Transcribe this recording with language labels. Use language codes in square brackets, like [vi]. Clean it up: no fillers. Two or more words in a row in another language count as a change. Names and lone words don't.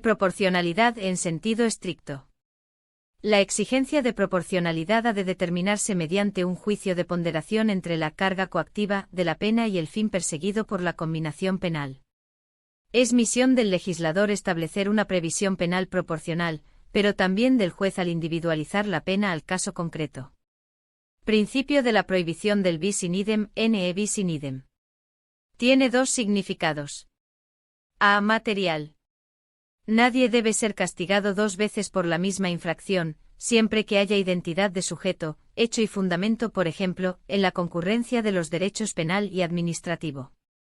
[es] Proporcionalidad en sentido estricto. La exigencia de proporcionalidad ha de determinarse mediante un juicio de ponderación entre la carga coactiva de la pena y el fin perseguido por la conminación penal. Es misión del legislador establecer una previsión penal proporcional, pero también del juez al individualizar la pena al caso concreto. Principio de la prohibición del [la] bis in idem, ne bis in idem. [es] Tiene dos significados. A. Material. Nadie debe ser castigado dos veces por la misma infracción, siempre que haya identidad de sujeto, hecho y fundamento, por ejemplo, en la concurrencia de los derechos penal y administrativo.